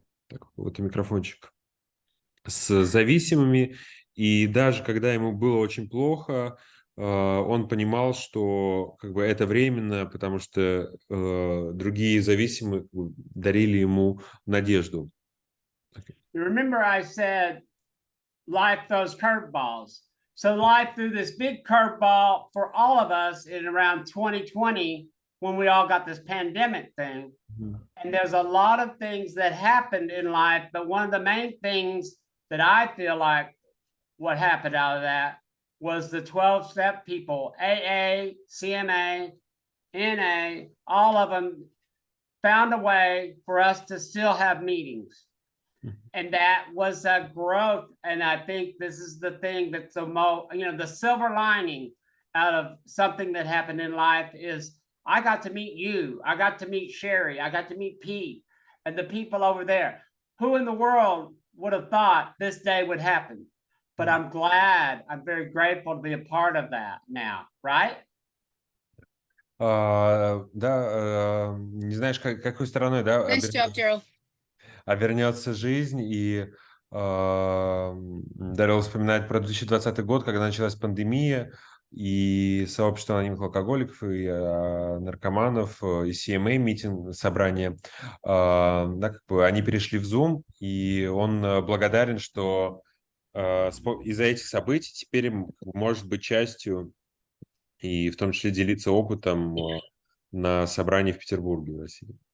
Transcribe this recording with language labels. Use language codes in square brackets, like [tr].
[ru] Так, вот и микрофончик. С зависимыми, и даже когда ему было очень плохо, он понимал, что как бы это временно, потому что другие зависимые дарили ему надежду. [en] Remember, I said life throws curveballs. So life threw this big curveball for all of us in around 2020, when we all got this pandemic thing. And there's a lot of things that happened in life, but one of the main things that I feel like what happened out of that was the 12-step people, AA, CMA, NA, all of them found a way for us to still have meetings. And that was a growth. And I think this is the thing that's the most, the silver lining out of something that happened in life is I got to meet you. I got to meet Sherry. I got to meet Pete and the people over there. Who in the world would have thought this day would happen? But I'm glad, I'm very grateful to be a part of that now, right? [ru] Да, не знаешь, какой стороной, да, [en] Nice job, Daryl. [ru] вернется жизнь, и Дэрил вспоминает про 2020 год, когда началась пандемия, и сообщество анонимных алкоголиков, и наркоманов, и CMA митинг, собрание, да, как бы они перешли в Zoom, и он благодарен, что из-за этих событий теперь может быть частью, и в том числе делиться опытом на собрании в Петербурге, в России.